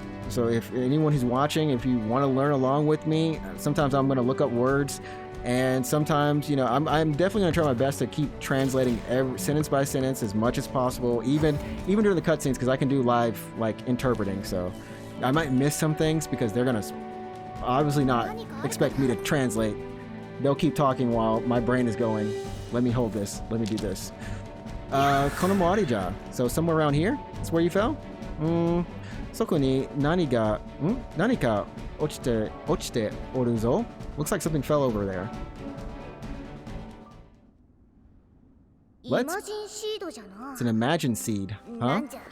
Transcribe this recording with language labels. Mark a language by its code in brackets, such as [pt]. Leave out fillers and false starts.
[en] So if anyone who's watching, if you want to learn along with me, sometimes I'm going to look up words, and sometimes, I'm definitely going to try my best to keep translating every sentence by sentence as much as possible, even during the cutscenes, because I can do live like interpreting. So I might miss some things because they're going to obviously not expect me to translate. They'll keep talking while my brain is going, let me hold this, let me do this. Konomoarija. So somewhere around here? That's where you fell? [ja] そこに何か落ちておるぞ. [en] Looks like something fell over there. Let's. It's an imagine seed, huh?